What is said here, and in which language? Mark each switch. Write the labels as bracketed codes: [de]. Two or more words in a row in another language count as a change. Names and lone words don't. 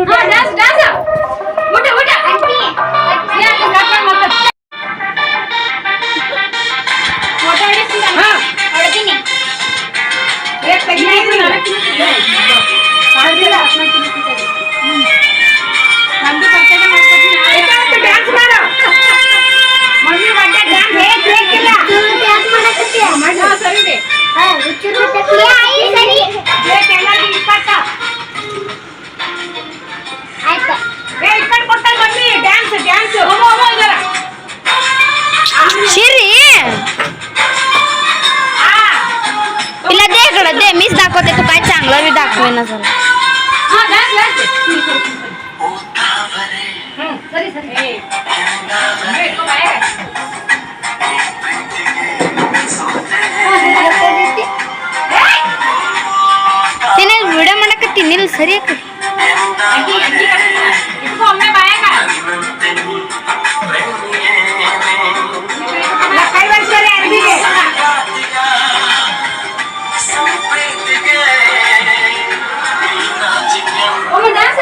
[kn] ಡ್ಯಾನ್ಸ್ ಡ್ಯಾನ್ಸ್ ಊಟ ಊಟ ಫೋಟೋ ಹಿಡಿಸ್ತೀನಿ ಹೊಡ್ತೀನಿ ನಮ್ದು ಬರ್ತಡೆ ಮಾಡ್ಕೊತೀನಿ ಡ್ಯಾನ್ಸ್ ಮಾಡು ಮಮ್ಮಿ ಬಡ್ಡೆ ಡ್ಯಾನ್ಸ್ ಸರಿ ಇದೆ [mr] शिरी तिला दे इकडं दे मीच दाखवते तू काय चांगलं बी दाखवे ना जरा [kn] ಸರಿ ಸರಿ [mr] तिने व्हिडिओ [kn] ಮಾಡಕತ್ತಿ ನಿಲ್ ಸರಿ ಒಮ್ಮೆ ಬಾಯಾಗ ಕೈ ಬರ್ಸ್ರಿ ಅರ್ಬಿಗೆ ಒಮ್ಮೆ ಡ್ಯಾನ್ಸ್